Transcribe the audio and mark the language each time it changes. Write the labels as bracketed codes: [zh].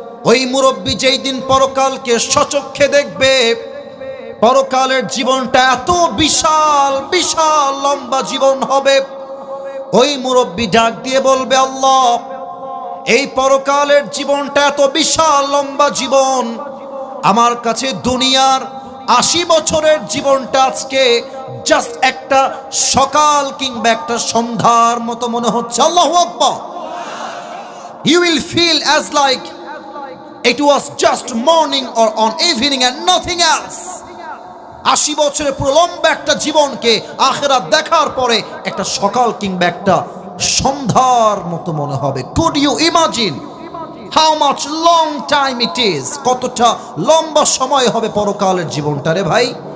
[bn] ওই মুরব্বী যেই দিন পরকালকে সচক্ষে দেখবে, পরকালের জীবনটা এত বিশাল বিশাল লম্বা জীবন হবে, ওই মুরব্বী ডাক দিয়ে বলবে, আল্লাহ এই পরকালের জীবনটা এত বিশাল লম্বা জীবন, আমার কাছে দুনিয়ার 80 বছরের জীবনটা আজকে জাস্ট একটা সকাল কিংবা একটা সন্ধ্যার মতো মনে হচ্ছে। [ar] আল্লাহু আকবার। [en] You will feel as like it was just morning or on evening and nothing else. [bn] 80 বছরের পুরো লম্বা একটা জীবনকে আখিরাত দেখার পরে একটা সকাল কিংবা একটা সন্ধ্যার মতো মনে হবে। [en] Could you imagine how much long time it is? [bn] কতটা লম্বা সময় হবে পরকালের জীবনটা রে ভাই।